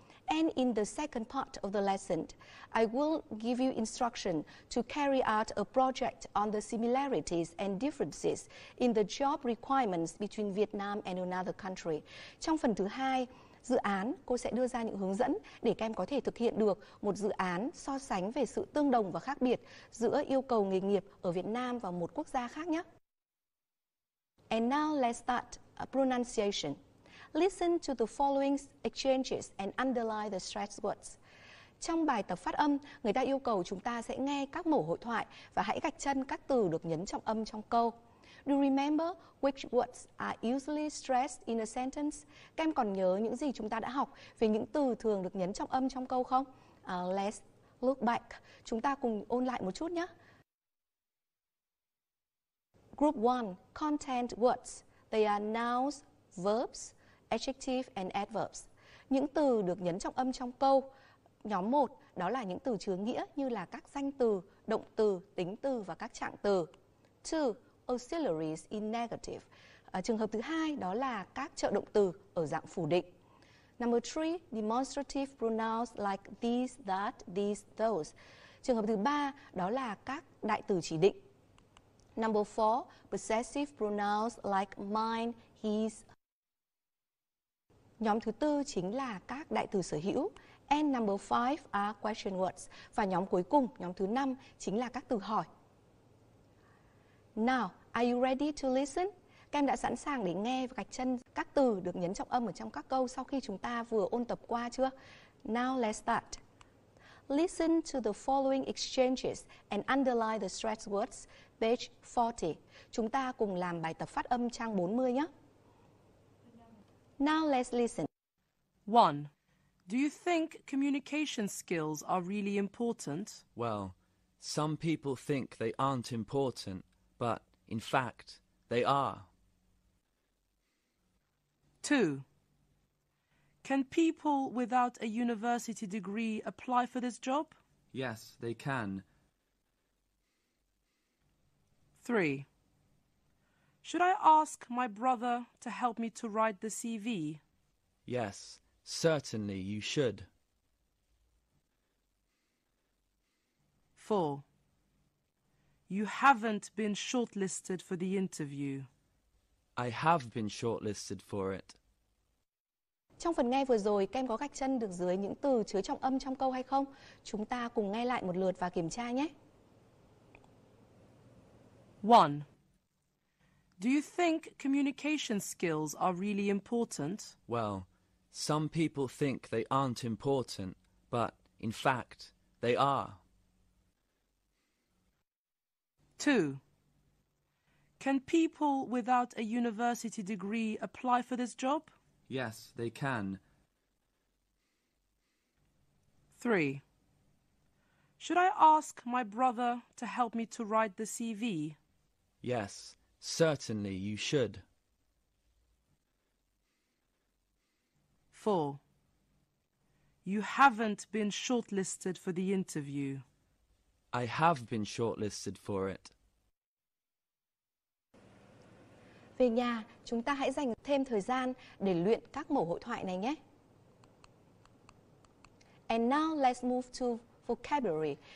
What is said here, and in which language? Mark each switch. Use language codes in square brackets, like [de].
[en] And in the second part of the lesson, I will give you instruction to carry out a project on the similarities and differences in the job requirements between Vietnam and another country. [vi] Trong phần thứ hai dự án cô sẽ đưa ra những hướng dẫn để các em có thể thực hiện được một dự án so sánh về sự tương đồng và khác biệt giữa yêu cầu nghề nghiệp ở Việt Nam và một quốc gia khác nhé. [en] And now let's start pronunciation. Listen to the following exchanges and underline the stressed words. [vi] Trong bài tập phát âm, người ta yêu cầu chúng ta sẽ nghe các mẫu hội thoại và hãy gạch chân các từ được nhấn trọng âm trong câu. [en] Do you remember which words are usually stressed in a sentence? [vi] Các em còn nhớ những gì chúng ta đã học về những từ thường được nhấn trọng âm trong câu không? [en] Let's look back. [vi] Chúng ta cùng ôn lại một chút nhé. [en] Group 1, content words. They are nouns, verbs, adjective and adverbs. [vi] Những từ được nhấn trọng âm trong câu. Nhóm 1, đó là những từ chứa nghĩa như là các danh từ, động từ, tính từ và các trạng từ. [en] 2, auxiliaries in negative. [vi] Trường hợp thứ hai đó là các trợ động từ ở dạng phủ định. [en] Number 3, demonstrative pronouns like these, that, these, those. [vi] Trường hợp thứ ba đó là các đại từ chỉ định. [en] Number 4, possessive pronouns like mine, his. [vi] Nhóm thứ tư chính là các đại từ sở hữu. [en] And number 5 are question words. [vi] Và nhóm cuối cùng, nhóm thứ 5 chính là các từ hỏi. [en] Now, are you ready to listen? [vi] Các em đã sẵn sàng để nghe và gạch chân các từ được nhấn trọng âm ở trong các câu sau khi chúng ta vừa ôn tập qua chưa? [en] Now let's start. Listen to the following exchanges and underline the stressed words, page 40. [vi] Chúng ta cùng làm bài tập phát âm trang 40 nhé. [en] Now let's listen. 1. Do you think communication skills are really important? Well, some people think they aren't important, but in fact, they are. 2. Can people without a university degree apply for this job? Yes, they can. 3. Should I ask my brother to help me to write the CV? Yes, certainly you should. 4. You haven't been shortlisted for the interview. I have been shortlisted for it. [vi] Trong phần nghe vừa rồi, các em có gạch chân được dưới những từ chứa trọng âm trong câu hay không? Chúng ta cùng nghe lại một lượt và kiểm tra nhé. [en] 1. Do you think communication skills are really important? Well, some people think they aren't important, but in fact, they are. 2. Can people without a university degree apply for this job? Yes, they can. 3. Should I ask my brother to help me to write the CV? Yes, certainly you should. 4. You haven't been shortlisted for the interview. I have been shortlisted for it. [vi] Về nhà, chúng ta hãy dành thêm thời gian để luyện các mẫu hội thoại này nhé. [en] And now let's move to vocabulary.